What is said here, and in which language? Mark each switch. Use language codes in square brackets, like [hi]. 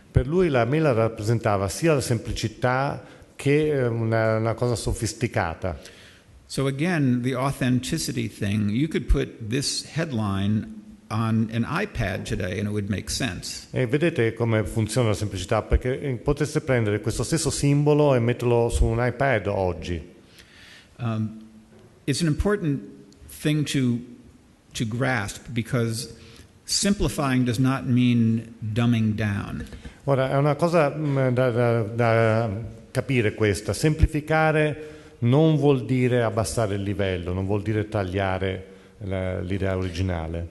[it] Per lui la mela rappresentava sia la semplicità che una cosa sofisticata. [en] So again, the authenticity thing, you could put this headline on an iPad today and it would make sense. [it] E vedete come funziona la semplicità, perché poteste prendere questo stesso simbolo e metterlo su un iPad oggi. [en] It's an important thing to grasp because simplifying does not mean dumbing down. [it] Ora, è una cosa da capire questa. Semplificare non vuol dire abbassare il livello, non vuol dire tagliare l'idea originale.